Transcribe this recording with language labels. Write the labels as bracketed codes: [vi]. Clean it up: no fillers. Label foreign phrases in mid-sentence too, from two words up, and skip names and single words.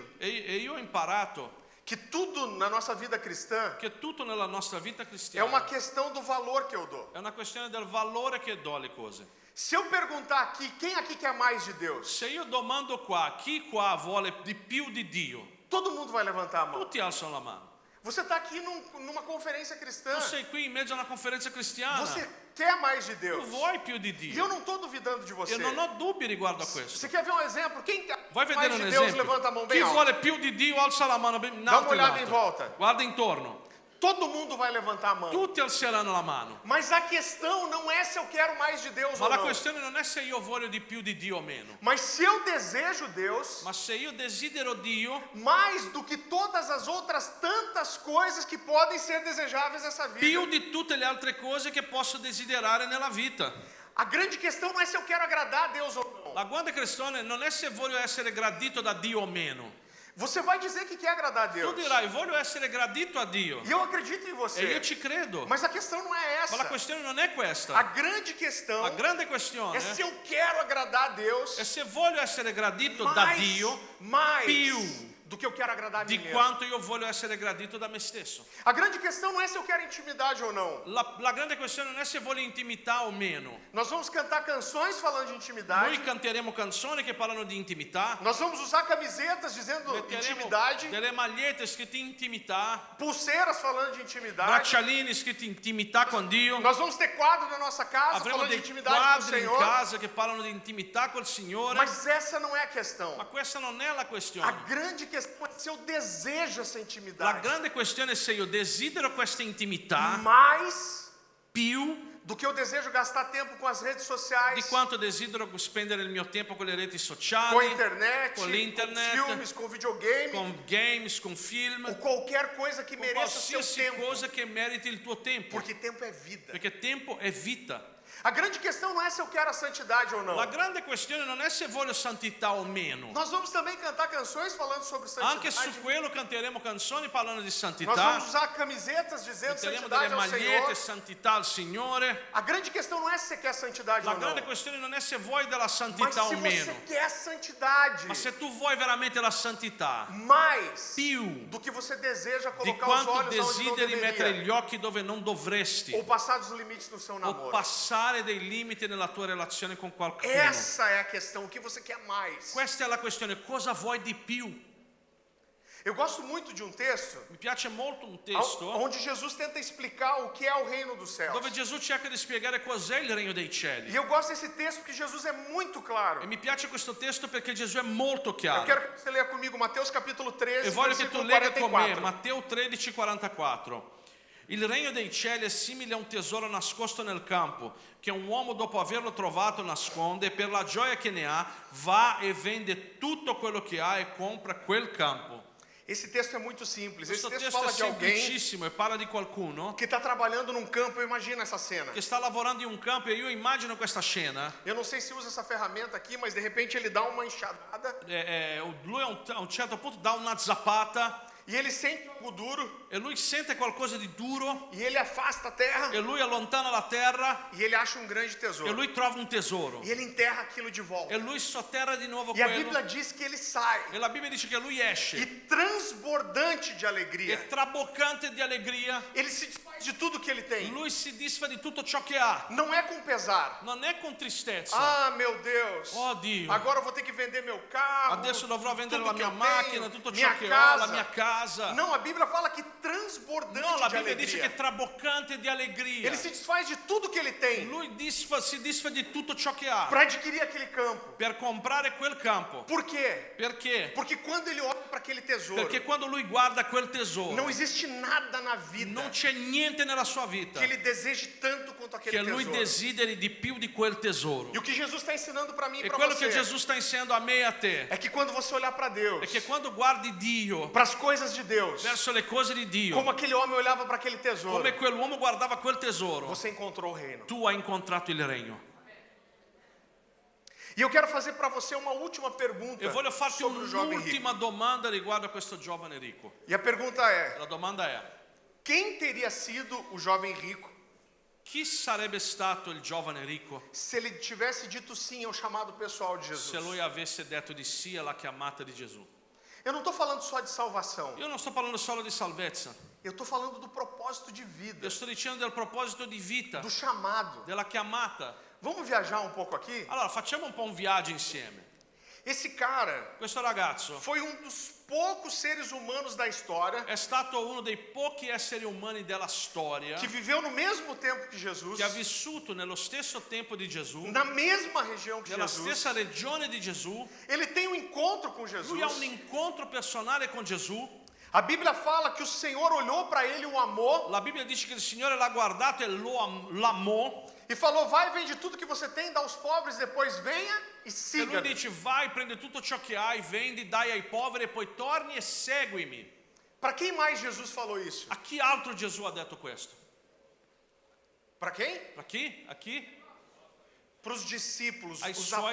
[it] E io ho imparato [pt] que tudo na nossa vida cristã [it] che tutto nella nostra vita [pt] é [it] cristiana [pt] uma questão do valor que eu dou. [it] è una questione del valore che do alle cose. [pt] Se eu perguntar aqui, quem aqui quer mais de Deus? [it] Se io domando qua, chi qua vuole di più di Dio? [pt] Todo mundo vai levantar a mão. [it] Tutti alzano la mano. [pt] Você está aqui numa conferência cristã. [it] Tu sei qui in mezzo a una conferenza cristiana. [pt] Você quer mais de [it] Tu [pt] Deus. [it] vuoi più di [pt] E eu [it] Dio. [pt] não estou duvidando de você. [it] Io non ho dubbi riguardo a questo. [pt] Você quer ver um exemplo? Quem quer [it] Vuoi vedere [pt] mais [it] un [pt] de Deus, [it] esempio? [pt] levanta a mão [it] Chi [pt] bem alto. [it] vuole più di Dio alza la mano ben in [pt] Dá uma [it] alto, in [pt] olhada em [it] alto. [pt] volta. [it] Guarda intorno. [pt] Todo mundo vai levantar a mão. [it] Tutti alzeranno la mano. [pt] Mas a questão não é se eu quero mais de Deus [it] Ma [pt] ou [it] la [pt] não. [it] questione non è se io voglio di più di Dio o meno. [pt] Mas se eu desejo Deus, [it] Ma se io desidero Dio [pt] mais do que todas as outras tantas coisas que podem ser desejáveis nessa vida. [it] più di tutte le altre cose che posso desiderare nella vita. [pt] A grande questão não é se eu quero agradar a Deus ou não. [it] La grande questione non è se voglio essere gradito da Dio o meno. [pt] Você vai dizer que quer agradar a [it] Tu [pt] Deus. [it] dirai, voglio essere gradito a Dio. [pt] E eu acredito em [it] E [pt] você. [it] io ci credo. [pt] Mas a questão não é [it] Ma la [pt] essa. [it] questione non è [pt] A [it] questa. [pt] grande questão [it] La grande questione [pt] é se eu quero agradar a Deus [it] è se voglio essere gradito da Dio [pt] mais [it] più [pt] do que eu quero agradar a mim [it] di [pt] mesmo. [it] quanto io voglio essere gradito da me stesso. [pt] A grande questão não é se eu quero intimidade ou não. [it] La grande questione non è se voglio intimità o meno. [pt] Nós vamos cantar canções falando de intimidade. [it] Noi canteremo canzoni che parlano di intimità, [pt] Nós vamos usar camisetas dizendo [it] metteremo [pt] intimidade. [it] delle magliette scritte intimità, [pt] Pulseiras falando de intimidade. [it] braccialini scritti intimità con Dio. [pt] Nós vamos ter quadro na nossa casa [it] Avremo [pt] falando de [it] dei [pt] intimidade com o [it] quadri in [pt] Senhor. [it] casa che parlano di intimità col Signore, [pt] Mas essa não é a questão. [it] ma questa non è la [pt] A [it] questione. [pt] grande questão é se eu desejo essa [it] La [pt] intimidade [it] grande questione è se io desidero questa intimità [pt] mais [it] più [pt] do que eu desejo gastar tempo com as redes [it] di [pt] sociais, [it] quanto desidero spendere il mio tempo con le reti [pt] com a [it] sociali, [pt] internet, com com [it] l'internet, [pt] filmes, com videogame, [it] con games, con film, [pt] ou qualquer coisa que [it] con [pt] mereça o seu [it] qualsiasi [pt] tempo. [it] cosa che meriti il tuo tempo, [pt] Porque tempo é vida. [it] perché tempo è vita. [pt] A grande questão não é se eu quero a santidade ou não. [it] La grande questione non è se voglio santità o meno. [pt] Nós vamos também cantar canções falando sobre [it] Anche su [pt] santidade. [it] quello canteremo canzoni parlando di [pt] Nós [it] santità, [pt] vamos usar camisetas dizendo [it] metteremo [pt] santidade [it] delle [pt] ao [it] magliette [pt] Senhor. [it] santità al Signore. [pt] A grande questão não é se você quer santidade [it] La [pt] ou não, [it] grande questione non è se vuoi della [pt] mas [it] santità [pt] se [it] o [pt] você [it] meno, [pt] quer santidade [it] ma se tu vuoi veramente la santità [pt] mais [it] più [pt] do que você deseja [it] di [pt] colocar os [it] quanto [pt] olhos onde não [it] desideri mettere [pt] deveria, [it] gli occhi dove non dovresti, [pt] ou passar dos limites no seu [it] o [pt] namoro. [it] passare dei limiti nella tua relazione con qualcuno. [pt] Essa é a questão, o que você quer mais. [it] Questa è la questione, cosa vuoi di più? [pt] Eu gosto muito de um texto [it] Mi piace molto un testo [pt] onde Jesus tenta explicar o que é o reino dos céus. [it] dove Gesù cerca di spiegare cos'è il regno dei cieli. [pt] E eu gosto desse texto porque Jesus é muito claro. [it] E mi piace questo testo perché Gesù è molto [pt] Eu [it] chiaro. [pt] quero que você leia comigo Mateus capítulo 13, [it] E voglio che tu [pt] versículo [it] legga con me [pt] 44. [it] Matteo 13:44. Il regno dei cieli è simile a un tesoro nascosto nel campo, che un uomo dopo averlo trovato nasconde e per la gioia che ne ha va e vende tutto quello che ha e compra quel campo. [pt] Esse texto é muito simples. Esse [it] Questo [pt] texto [it] testo [pt] fala [it] è [pt] de alguém [it] semplicissimo e parla di qualcuno [pt] que está trabalhando num campo. Imagina essa cena. [it] che sta lavorando in un campo e io immagino questa scena. [pt] Eu não sei se usa essa ferramenta aqui, mas de repente ele dá uma enxadada [it] Lui a un certo punto dà una zappata [pt] e ele sente algo duro [it] e lui sente qualcosa di duro [pt] e ele afasta a terra [it] e lui allontana la terra [pt] e ele acha um grande [it] e [pt] tesouro. [it] lui trova un tesoro [pt] E ele enterra aquilo de volta. [it] e lui sotterra di nuovo [pt] E a [it] quello [pt] Bíblia diz que ele sai [it] e la Bibbia dice che lui [pt] e [it] esce [pt] transbordante de alegria. [it] e traboccante di allegria, [pt] Ele se desfaz de tudo que ele tem. [it] lui si disfa di tutto ciò che ha, [pt] Não é com pesar. [it] non è con tristezza. [pt] Ah, meu Deus. [it] Oh Dio, [pt] Agora eu vou ter que vender meu carro. [it] adesso dovrò vendere [pt] tudo [it] la [pt] que [it] mia [pt] eu [it] macchina, [pt] tenho, [it] tutto [pt] minha [it] ciò che ho, la [pt] casa. [it] mia casa. [pt] Não, a Bíblia fala que transbordante [it] No, la [pt] de [it] Bibbia dice che [pt] alegria. [it] è traboccante di allegria. [pt] Ele se desfaz de tudo que ele tem [it] Lui si disfa di tutto ciò che ha [pt] para adquirir aquele campo. [it] per comprare quel campo. [pt] Por quê? [it] Perché? [pt] Porque quando ele olha para aquele tesouro, [it] Perché quando lui guarda quel tesoro, [pt] não existe nada na vida [it] non c'è niente nella sua vita [pt] que ele deseje tanto quanto aquele [it] che lui [pt] tesouro. [it] desideri di più di quel tesoro. [pt] E o que Jesus está ensinando para mim e [it] E [pt] para [it] quello [pt] você [it] che Gesù sta insegnando a me e a te [pt] é que quando você olhar para Deus, [it] è che quando guardi Dio [pt] para as coisas de Deus, [it] verso le cose di Dio, [pt] como aquele homem olhava para aquele tesouro, [it] come quell'uomo guardava quel tesoro, [pt] você encontrou o reino. [it] tu hai incontrato il regno. [pt] E eu quero fazer para você uma última pergunta [it] E voglio farti [pt] sobre o jovem rico. [it] un'ultima domanda riguardo a questo giovane ricco. [pt] E a pergunta é: [it] La domanda è: [pt] quem teria sido o jovem rico [it] chi sarebbe stato il giovane ricco [pt] se ele tivesse dito sim ao chamado pessoal de [it] se [pt] Jesus? [it] lui avesse detto di sì alla chiamata di Gesù? [pt] Eu não estou falando só de salvação. [it] Io non sto parlando solo di salvezza, [pt] Eu estou falando do propósito de vida, [it] io sto dicendo del proposito di vita, [pt] do chamado. [it] della chiamata. [pt] Vamos viajar um pouco aqui? [it] Allora, facciamo un po' un viaggio insieme. [pt] Esse cara [it] Questo ragazzo [pt] foi um dos poucos seres humanos da história [it] è stato uno dei pochi esseri umani della storia [pt] que viveu no mesmo tempo que Jesus, [it] che ha vissuto nello stesso tempo di Gesù, [pt] na mesma região que [it] nella [pt] Jesus. [it] stessa regione di Gesù. [pt] Ele tem um encontro com Jesus. [it] Lui ha un incontro personale con Gesù. [pt] A Bíblia fala que o Senhor olhou para ele, o amou [it] La Bibbia dice che il Signore l'ha guardato e l'amò. [pt] e falou: vai, vende tudo que você tem, dá aos pobres, depois venha e [it] E lui [pt] siga-me. [it] dice: vai, prendi tutto ciò che hai, vendi, dai ai poveri e poi torni e seguimi. [pt] Para quem mais Jesus falou isso? [it] A chi altro Gesù ha detto questo? [pt] Para quem? [it] A chi? A chi? [pt] Para os discípulos, [it] Ai [pt] os [it] suoi